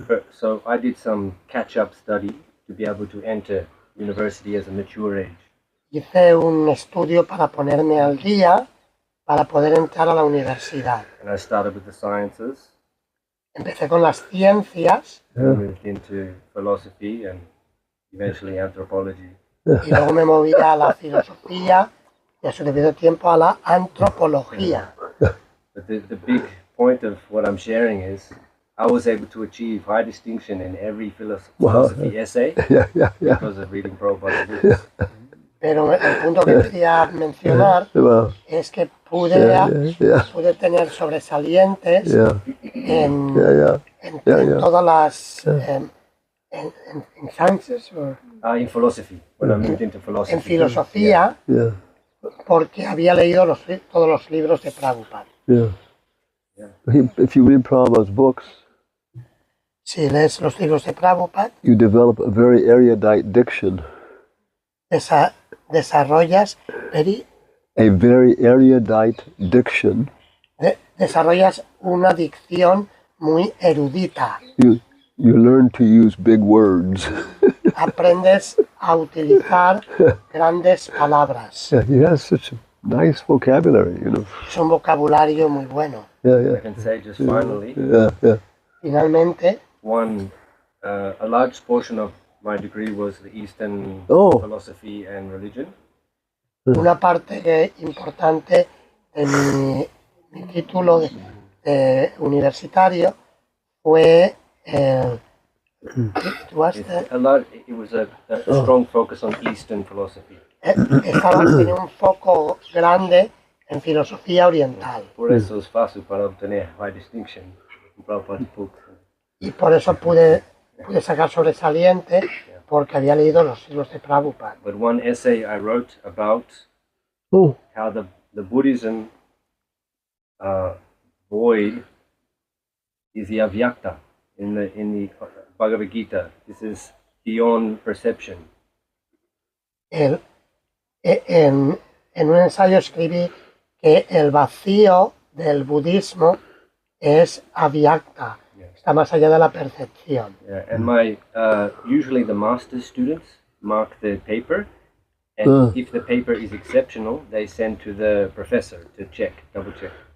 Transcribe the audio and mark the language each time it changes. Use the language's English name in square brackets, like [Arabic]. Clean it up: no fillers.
[English] So I did some catch-up study to be able to enter university as a mature age. [Spanish] Hice un estudio para ponerme al día para poder entrar a la universidad. [English] And I started with the sciences, [Spanish] Empecé con las ciencias [English] moved into philosophy and eventually anthropology. [Spanish] y luego me moví a la filosofía y a su debido tiempo a la antropología. [English] But the big point of what I'm sharing is I was able to achieve high distinction in every philosophy essay Yeah. because of reading Prabhupada's books. [Spanish] Pero el punto que quería mencionar [English] Well, [Spanish] es que [English] yeah. [Spanish] pude tener sobresalientes [English] Yeah. [Spanish] en [English] Yeah. [Spanish] todas las en sciences o [English] In philosophy, when I moved into philosophy. [Spanish] en filosofía [English] Yeah. [Spanish] porque había leído todos los libros de Prabhupada. [English] Yeah. If you read Prabhupada's books, [Spanish] Si lees los libros de Prabhupada, [English] you develop a very erudite diction. [Spanish] desarrollas [English] A very erudite diction. [Spanish] desarrollas una dicción muy erudita. [English] You learn to use big words. [Spanish] Aprendes a utilizar grandes palabras. [English] Yeah, he has such a nice vocabulary, [Spanish] Es un vocabulario muy bueno. [English] I can say just finally, Yeah. [Spanish] Finalmente, [English] a large portion of my degree was the Eastern Oh. philosophy and religion. [Spanish] una parte importante de mi título de universitario fue [English] It was a strong focus on Eastern philosophy. tenía un foco grande en filosofía oriental. Por eso es fácil para obtener high distinction en Prabhupada's book. Y por eso pude sacar sobresaliente, porque había leído los siglos de Prabhupada. But one essay I wrote about Oh, how the Buddhism void is the avyakta in the Bhagavad Gita. This is beyond perception. [Spanish] En un ensayo escribí que el vacío del budismo es avyakta, está más allá de la percepción. [English] Yeah, and my usually the master's students mark the paper, and if the paper is exceptional, they send to the professor to check, double check.